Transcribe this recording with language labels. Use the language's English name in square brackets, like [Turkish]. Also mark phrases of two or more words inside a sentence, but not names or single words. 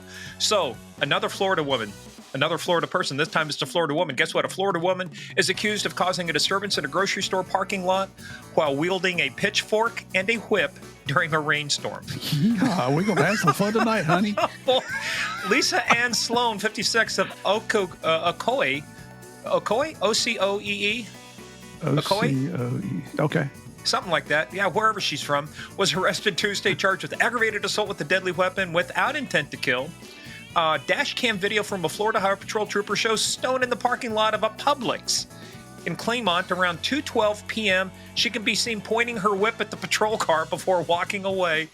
[English] So another Florida person. This time it's a Florida woman. Guess what? A Florida woman is accused of causing a disturbance in a grocery store parking lot while wielding a pitchfork and a whip during a rainstorm. Yeah, we're going to have some fun tonight, honey. Lisa Ann Sloan, 56, of Ocoee, O-C-O-E-E? O-C-O-E. Okay. Something like that. Yeah, wherever she's from, was arrested Tuesday, charged with aggravated assault with a deadly weapon without intent to kill. Dash cam video from a Florida Highway Patrol trooper shows Stone in the parking lot of a Publix in Claymont around 2:12 p.m. She can be seen pointing her whip at the patrol car before walking away.